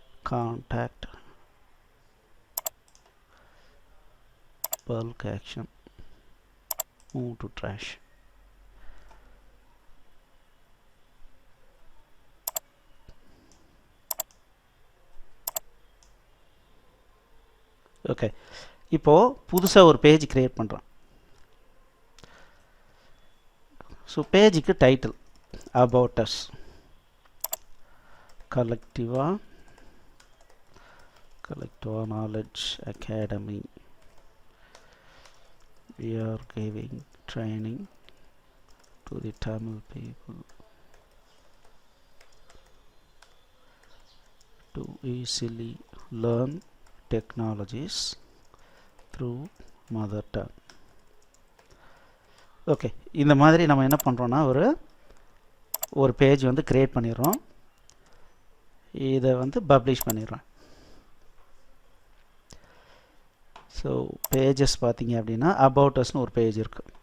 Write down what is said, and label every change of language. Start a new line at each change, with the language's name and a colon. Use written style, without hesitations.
English: Contact bulk action move to trash.
Tamil: Okay, இப்போது புதுசாக ஒரு பேஜ் க்ரியேட் பண்ணுறோம். ஸோ பேஜுக்கு title About Us, Collectiva Knowledge Academy. We are giving training to the Tamil people to easily learn technologies through mother tongue. Okay, இந்த மாதிரி நம்ம என்ன பண்ணுறோன்னா ஒரு பேஜ் வந்து க்ரியேட் பண்ணிடுறோம். இதை வந்து பப்ளிஷ் பண்ணிடுறோம். ஸோ பேஜஸ் பார்த்தீங்க அப்படின்னா அபவுட் அஸ்னு ஒரு பேஜ் இருக்குது.